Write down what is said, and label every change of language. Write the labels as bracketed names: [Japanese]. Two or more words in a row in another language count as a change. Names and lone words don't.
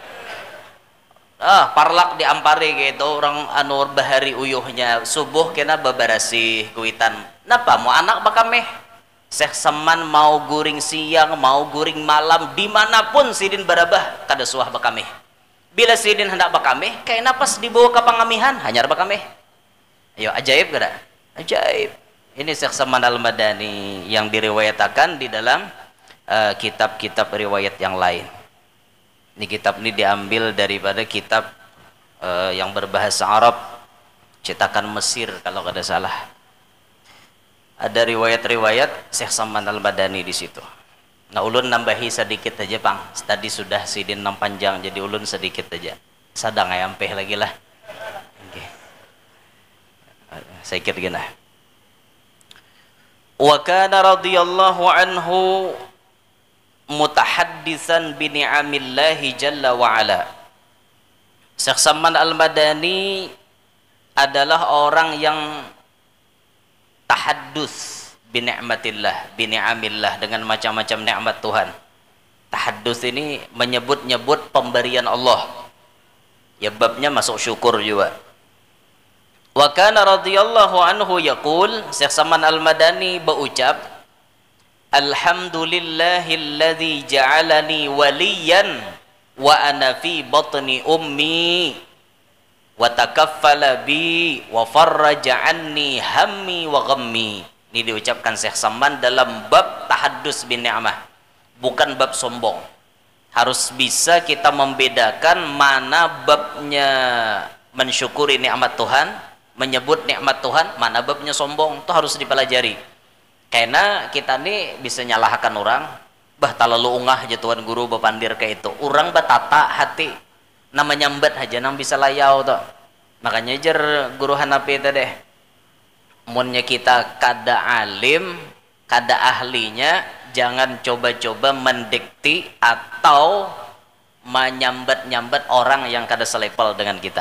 [Banjar] Parlak diampari gitu orang anur bahari uyuhnya subuh kena babarasi kuitan napa mau anak bakameh Syekh Saman mau guring siang mau guring malam dimanapun sidin barabah kada suah bakameh bila sidin hendak bakameh kayak napas dibawa ke pangamihan hanyar bakameh. [Indonesian] Ayo ajaib kada ajaib ini Syekh Saman Al-Madani yang diriwayatakan di dalam kitab-kitab riwayat yang lain. Ini kitab ini diambil daripada kitab yang berbahasa Arab cetakan Mesir kalau kada salah. Ada riwayat-riwayat Syekh Saman Al-Madani di situ. [Banjar] Nah ulun nambahi sedikit aja bang. Tadi sudah sidin nam panjang jadi ulun sedikit aja. Sadang ayampeh lagi lah. [Indonesian] Okay. Saya kira gini. [Arabic] وكان رضي الله عنه متحدثا بنعم الله جل وعلا. [Indonesian] Syekh Saman Al-Madani adalah orang yang [Arabic] تحدث بنعمة الله، بنعم الله [Indonesian] dengan macam-macam nikmat Tuhan. Tahaddus ini menyebut-nyebut pemberian Allah. Ya babnya masuk syukur juga. [Arabic] وكان رضي الله عنه يقول Syekh Saman Al-Madani berucap الحمد لله الذي جعلني وليا وأنا في بطن أمي وتكفل بي وفرج عني همي وغمي. [Indonesian] Ini diucapkan Syekh Saman dalam bab [Arabic] تحدث بالنعمة, [Indonesian] bukan bab sombong. Harus bisa kita membedakan mana babnya mensyukuri nikmat Tuhan, menyebut nikmat Tuhan, mana babnya sombong. Itu harus dipelajari. Karena kita nih bisa nyalahkan orang, [Banjar] bah talalu ungah aja Tuhan guru bapandir kayak itu. Orang batata hati, nama nyambat aja nang bisa layau tuh. [Indonesian] Makanya jar guru Hanafi tadi, [Banjar] munnya kita kada alim, kada ahlinya, [Indonesian] jangan coba-coba mendikti atau menyambat-nyambat orang yang kada selepel dengan kita.